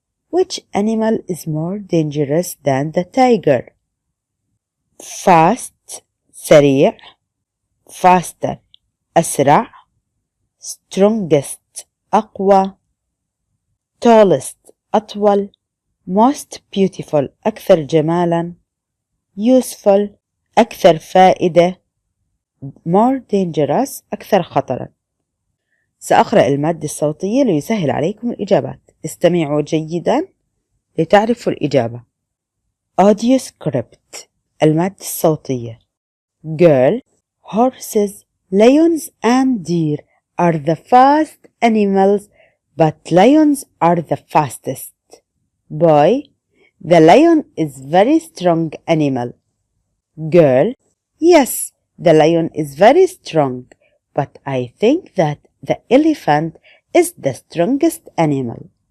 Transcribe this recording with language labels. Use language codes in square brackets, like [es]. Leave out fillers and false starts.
[en] Which animal is more dangerous than the tiger? Fast [ar] سريع. [en] Faster [ar] أسرع. [en] Strongest [ar] أقوى. [en] Tallest [ar] أطول. [en] Most beautiful [ar] أكثر جمالا. [en] Useful [ar] أكثر فائدة. [en] More dangerous [ar] أكثر خطرا. سأقرأ المادة الصوتية ليسهل عليكم الإجابات. استمعوا جيدا لتعرفوا الإجابة. [en] Audio script. [ar] المادة الصوتية. [en] Girl, horses, lions and deer are the fast animals, but lions are the fastest. Boy, the lion is very strong animal. Girl, yes, the lion is very strong, but I think that the elephant is the strongest animal.